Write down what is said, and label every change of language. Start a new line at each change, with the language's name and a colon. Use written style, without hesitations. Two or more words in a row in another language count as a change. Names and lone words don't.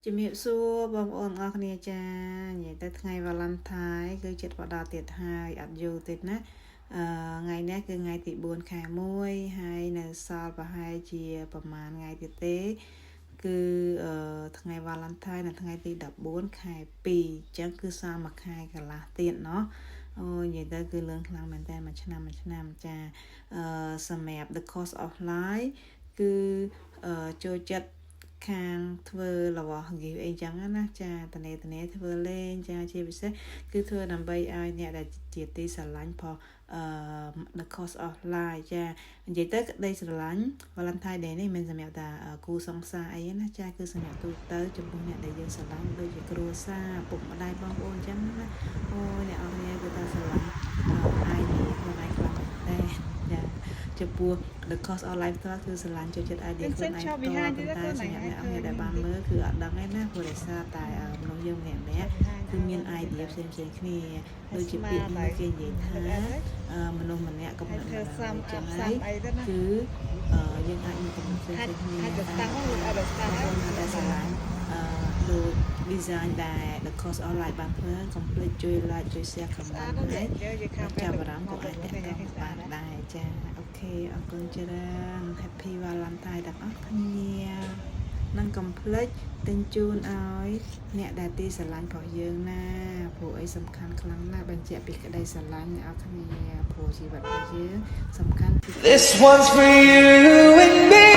Khmer: ជំរាបសួរបងប្អូនអរគ្នាចានិយាយទៅថ្ងៃវ៉ាឡង់ថាយគឺចិត្តបដាទៀតហើយអត់យូរទៀតណាថ្ងៃនេះគឺថ្ងៃទី4ខែ1ហើយនៅសល់ប្រហែលជាប្រហែលថ្ងៃទៀតទេគឺថ្ងៃវ៉ាឡង់ថាយនៅថ្ងៃទី14ខែ2អញ្ចឹងគឺសល់មួយខែកន្លះទៀតเนาะអូនិយាយទៅគឺលឿនខ្លាំងមែនតើ មួយឆ្នាំចាសម្រាប់ the cost of life គឺចូលចិត្តខាងធ្វើរបស់ give អីចឹងណាចាតនេធ្វើលេងចាជាពិសេសគឺធ្វើដើម្បីឲ្យអ្នកដែលជាទីស្រឡាញ់ផង the cost of life ចានិយាយទៅក្តីស្រឡាញ់ Valentine Day នេះមិនសម្រាប់ តែគូសង្សារអីណាចាគឺសម្រាប់ទូទៅចំពោះអ្នកដែលយើងស្រឡាញ់ដូចជាគ្រួសារពុកម្ដាយបងប្អូនចឹងណាអូអ្នកអរគ្នាគឺថាស្រឡាញ់អាយនេះខ្លួនឯងខ្លាំងតែចាចំពោះ the cost of life គឺស្រឡាញ់ចូលចិត្ត idea ខ្លួនឯងតែសម្រាប់អ្នកអរគ្នាដែលបានមើលគឺអត់ដឹងទេណាព្រោះដោយសារតែមនុស្សយើងម្នាក់គឺមាន idea ផ្សេង ៗគ្នាដូចជាពាក្យនេះគេនិយាយថាមនុស្សម្នាក់កំណត់ចឹងហើយគឺយើងអាចមានកំណត់ផ្សេងៗ គ្នាអាចទៅតាំងលោកអាចទៅតាំងតែស្រឡាញ់ដូច design ដែល the cost of life បានធ្វើ complete ជួយ like ជួយ share comment ហើយចាប់អារម្មណ៍ក៏អាចតាក់ទងបានដែរចាអូខេអរគុណច្រើន
English: Happy Valentine
Khmer: ទាំងអស់គ្នានឹងកុំភ្លេចទិញជូនឲ្យអ្នកដែលទីស្រឡាញ់របស់យើងណាព្រោះអីសំខាន់ខ្លាំងណាស់បញ្ជាក់ពីក្តីស្រឡាញ់អ្នកគ្នាព្រោះជីវិតរបស់យើងសំខាន់
English: This one's for you and me